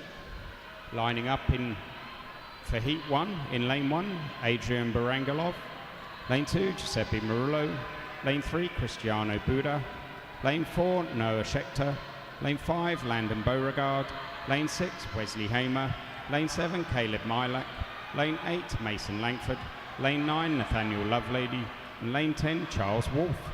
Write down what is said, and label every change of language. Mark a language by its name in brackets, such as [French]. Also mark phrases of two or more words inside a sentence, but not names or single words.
[English] Lining up for heat 1 in lane 1, Adrian Barangalov. Lane 2, Giuseppe Marullo. Lane 3, Cristiano Buda. Lane 4, Noah Schechter. Lane 5, Landon Beauregard. Lane 6, Wesley Hamer. Lane 7, Caleb Milak. Lane 8, Mason Langford. Lane 9, Nathaniel Lovelady. And lane 10, Charles Wolfe.